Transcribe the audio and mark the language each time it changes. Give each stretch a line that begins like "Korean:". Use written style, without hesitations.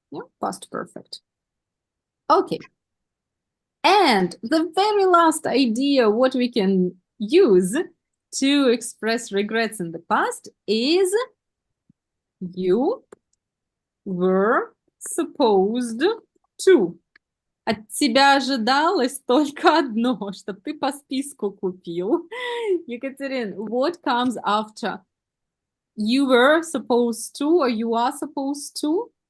English: Yeah, past perfect. Okay. And the very last idea, what we can use to express regrets in the past is you were supposed to.
Russian: От тебя ожидалось только одно, чтобы ты по списку купил.
English: Екатерин, what comes after? You were supposed to or you are supposed to?